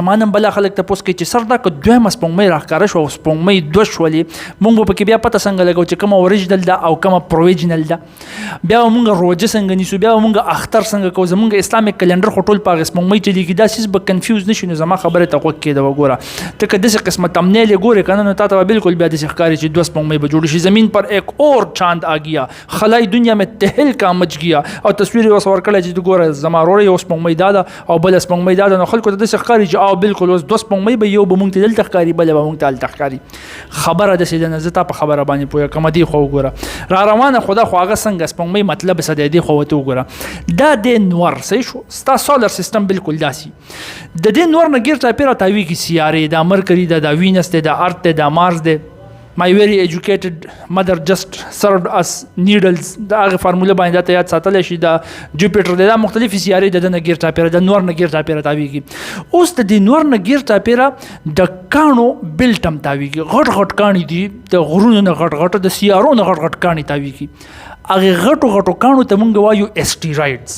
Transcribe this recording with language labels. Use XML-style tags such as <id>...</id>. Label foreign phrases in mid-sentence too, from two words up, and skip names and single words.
<ps>زمان هم بلا خلک تپوس کوي چې سر دا که دویمه سپوږمۍ راښکاره شوه او سپوږمۍ دوه شولې، موږ به پکې بیا پته څنګه لګو چې کومه اوریجنل ده او کومه پرویجنل ده. بیا به مونږ روژه څنګه نیسو، بیا به مونږ اختر څنګه کوو. زمونږ</ps> <en>Islamic calendar</en> <ps>خو ټول په هغې سپوږمۍ چلېږي. دا څیز به کنفیوز نه شي. نو زما خبرې ته غوږ کېږده وګوره. ته که داسې قسمه تمنیل یې ګورې که نه، نو تا ته به بالکل بیا داسې ښکاري چې دوه سپوږمۍ به جوړې شي.</ps> <ur>زمین پر ایک اور چاند آ گیا، خلائی دنیا میں تہل کا مچ گیا.</ur> <ps>او تصویر یې اوس ورکړی چې ګوره زما وروره یو سپوږمۍ دا ده او بله سپوږمۍ دا ده. نو خلکو ته داسې ښکاري چې او بالکل اوس دوه سپوږمۍ به یو به مونږ ته دلته ښکاري، بله به مونږ ته هلته ښکاري. خبره داسې ده نه. زه تا په خبره باندې پوهه کوم. دې خوا وګوره را روانه خو دا خو هغه څنګه سپوږمۍ مطلب څه دی؟ دې خوا ورته وګوره. دا د نور صحیح شو، ستا</ps> <en>solar system</en> <ps>بالکل داسې د دې نور نه ګیر چاپېره تاویږي سیارې. دا مرکري ده، دا وینس دی، دا ارت دی، دا مارس دی.</ps> <en>My very educated mother just served us needles.</en> <ps>دا هغه فارموله باندې دا ته یاد ساتلی شي. دا جوپیټر دی، دا مختلفې سیارې د ده نه ګیر چاپېره د نور نه ګیر چاپېره تاویږي. اوس د دې نور نه ګیر چاپېره د کاڼو بیلټ هم تاویږي. غټ غټ کاڼي دي، د غرونو نه غټ غټ، د سیارو نه غټ غټ کاڼي تاویږي. هغې غټو غټو کاڼو ته موږ وایو اسټیرایډز.</ps>